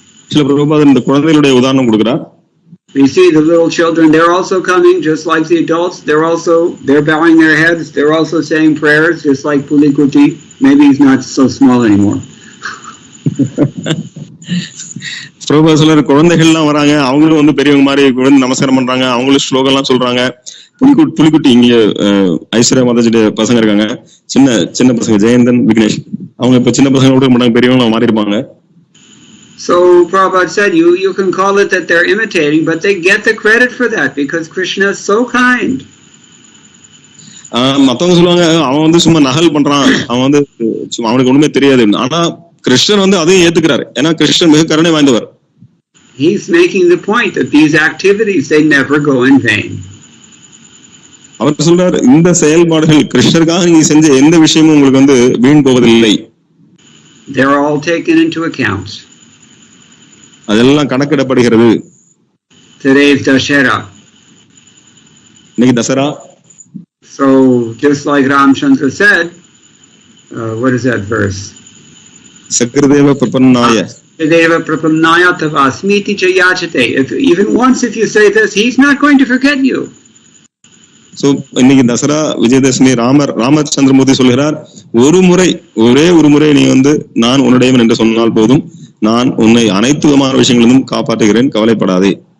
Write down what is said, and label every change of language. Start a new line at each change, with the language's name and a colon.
Tamil: Srila Prabhupada இந்த குழந்தைகளுடைய உதாரணம் கொடுக்கிறார்.
English: You see the little children, they're also coming just like the adults. They're bowing their heads. They're also saying prayers just like Pulikuti. Maybe he's not so small anymore.
Tamil: Prabhupada சொல்ற குழந்தைகள்லாம் வராங்க, அவங்களும் வந்து பெரியவங்க மாதிரி விழுந்து நமஸ்காரம் பண்றாங்க, அவங்களும் ஸ்லோகம் எல்லாம் சொல்றாங்க. புலிக்குட்டி இங்க ஐஸ்வர்யா மாதாஜியுடைய பசங்க இருக்காங்க, சின்ன பசங்க, ஜெயந்தன், விக்னேஷ். அவங்க இப்ப சின்ன பசங்க கூட மாட்டாங்க, பெரியவங்க மாறி இருப்பாங்க.
English: So Prabhupada said, you can call it that they're imitating, but they get the credit for that because Krishna is so kind.
Tamil: மத்தவங்க சொல்லுவாங்க, அவன் வந்து சும்மா நகல் பண்றான், அவன் வந்து அவனுக்கு ஒண்ணுமே தெரியாது. ஆனா கிருஷ்ணன் வந்து அதையும் ஏத்துக்கிறாரு, ஏன்னா கிருஷ்ணன் மிக கருணை வாய்ந்தவர்.
English: He's making the point that these activities, they never go in vain.
Tamil: அவர் சொல்றார், இந்த செயல்பாடுகள் கிருஷ்ணருக்காக நீங்க செஞ்ச எந்த விஷயமும் உங்களுக்கு வந்து வீண் போவதில்லை.
English: They're all taken into account.
Tamil: அதெல்லாம் கணக்கிடப்படுகிறது.
English: Today's Dashera.
Tamil: இன்னைக்கு Dussehra.
English: So just like Ramchandra said, what is that verse?
Sanskrit: Sakradeva Prapannaya. Sakradeva Prapannaya tavasmiti chayachate.
English: Even once if you say this, he's not going to forget you.
Tamil: So இன்னைக்கு தசரா விஜயதசமி, ராமச்சந்திரமூர்த்தி சொல்கிறார், ஒரே ஒரு முறை நீ வந்து நான் உன்னுடையவன் என்று சொன்னால் போதும், நான் உன்னை அனைத்து விதமான விஷயங்களிலும் காப்பாற்றுகிறேன், கவலைப்படாதே.